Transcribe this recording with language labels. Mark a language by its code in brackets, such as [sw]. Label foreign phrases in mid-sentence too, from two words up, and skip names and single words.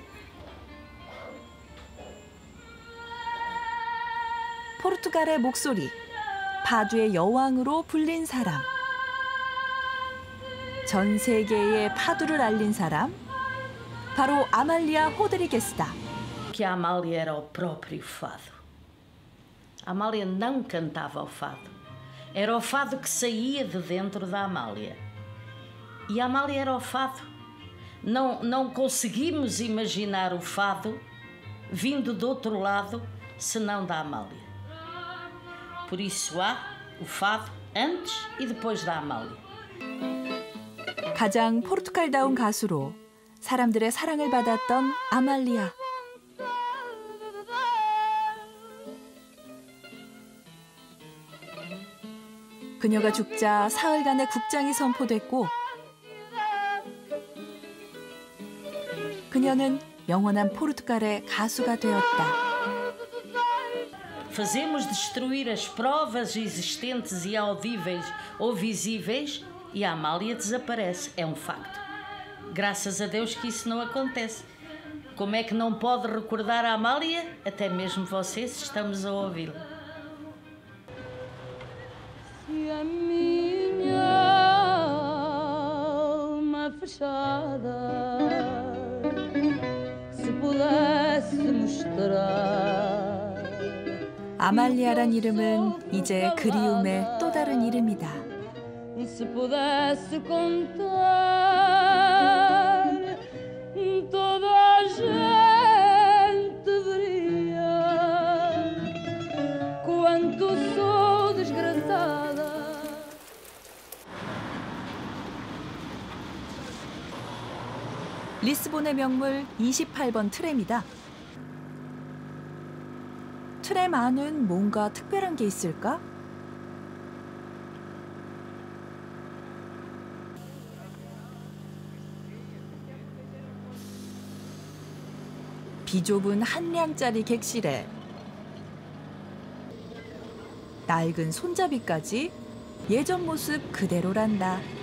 [ko] 포르투갈의 목소리, 파도의 여왕으로 불린 사람. 전 세계에 파도를 알린 사람, 바로 아말리아 호드리게스다. [pt] Que a Amália era o próprio fado. A Amália não cantava o fado. Era o fado que saía de dentro da Amália. E a Amália era o fado. Não conseguimos imaginar o fado vindo do outro lado, senão da Amália. Por isso há o fado antes e depois da Amália. [ko] 가장 포르투갈다운 가수로 사람들의 사랑을 받았던 아말리아. 그녀가 죽자 사흘간의 국장이 선포됐고 그녀는 영원한 포르투갈의 가수가 되었다. [pt] Fazemos destruir as provas existentes e audíveis ou visíveis e a Amália desaparece. É um facto. Graças a Deus que isso não acontece. Como é que não pode recordar a Amália? Até mesmo vocês estamos a ouvi-la. Se a minha alma fechada se pudesse mostrar. [ko] 아말리아란 이름은 이제 그리움의 또 다른 이름이다. [pt] Se pudesse contar toda a gente veria quanto sou desgraçada. [ko] 리스본의 명물 28번 트램이다. 트램 안은 뭔가 특별한 게 있을까? 비좁은 한 량짜리 객실에 낡은 손잡이까지 예전 모습 그대로란다.